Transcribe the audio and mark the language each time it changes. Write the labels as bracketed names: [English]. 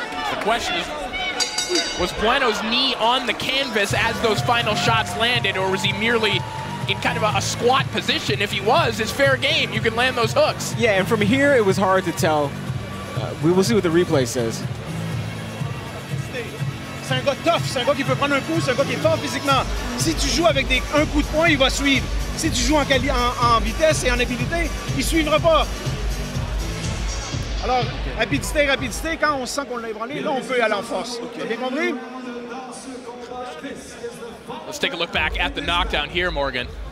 [English] The question is, was Bueno's knee on the canvas as those final shots landed, or was he merely in kind of a squat position? If he was, it's fair game. You can land those hooks. Yeah, and from here, it was hard to tell. We will see what the replay says. [French] C'est un gars tough, c'est un gars qui peut prendre un coup, c'est un gars qui est fort physiquement. Si tu joues avec un coup de poing, il va suivre. Si tu joues en vitesse et en habileté, il ne suivra pas. Alors, rapidité, quand on sent qu'on l'a ébranlé, là, on peut aller en force. T'as bien compris? [English] Let's take a look back at the knockdown here, Morgan.